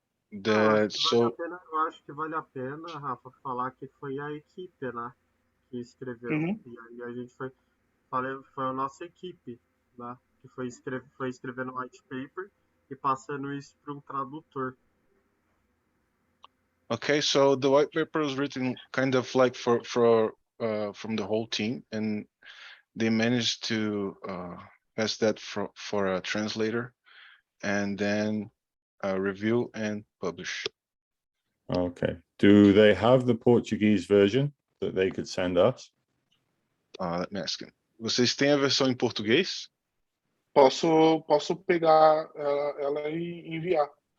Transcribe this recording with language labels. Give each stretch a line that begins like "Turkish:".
Portuguese: Eu acho que vale a pena, Rafa, falar que foi a equipe, né, que escreveu. Uhum. E aí a gente foi a nossa equipe, né, que foi escrevendo o white paper e passando isso para um tradutor.
English: Okay, so the white paper was written kind of like from the whole team, and they managed to pass that for a translator, and then review and publish. Okay. Do they have the Portuguese version that they could send us? Let me ask him.
Portuguese: Vocês têm a versão em português? Posso pegar ela e enviar.